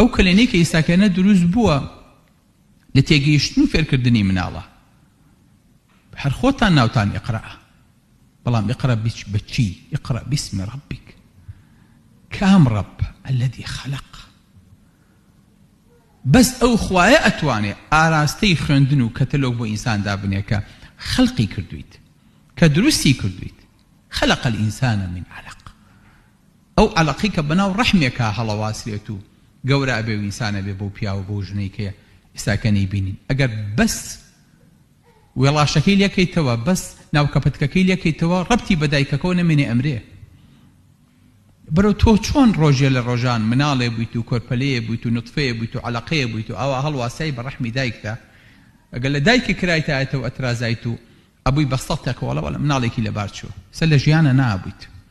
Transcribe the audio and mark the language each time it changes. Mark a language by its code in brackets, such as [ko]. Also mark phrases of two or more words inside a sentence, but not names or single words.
[ckb] کلێنەی کە ئێستاکەنە دروست بووە لە تێگەیشتن و فێرکردنی مناڵە. هەر خۆتان ناوتان ئیقرا، بەڵام ئیقرا بچی؟ [ar] ئیقرا باسم ربک. [ckb] کام ڕەب؟ [ar] الذي خلق. [ckb] بەس ئەو خوایە ئەتوانێ ئاراستەی خوێندن و کەتەلۆگ بۆ ئینسان دابنێ کە خەڵقی کردویت، کە دروستی کردویت. [ar] خلق الإنسان من علق. [ckb] ئەو عەلەقی کە بەناو ڕەحمێکە هەڵەواسرێت و گەورە ئەبێ و ئینسانە بێ بۆ پیا و بۆ ژنەی کە ئێستاکە نەیبینین. ئەگەر بەس وێڵاشەکەی لێکەیتەوە، بەس ناوکەپەتکەکەی لێکەیتەوە، ڕەبتی بە دایکەکەەوە نەمێنێ ئەمرێ. بەرەو تۆ چۆن ڕۆژێ لە ڕۆژان مناڵێ بوویت و کۆرپەلەیە بوویت و نوتفەیە بوویت و عەلەقەیە بوویت و ئەوە هەڵواسایی بە ڕەحمی دایکدا، ئەگەر لە دایکی کرایتایەتەوە ئەترازایت و ئەبووی بە سەڵتێکە وەڵە مناڵێکی لەبار چووە، سەر لە ژیانە نابوویت.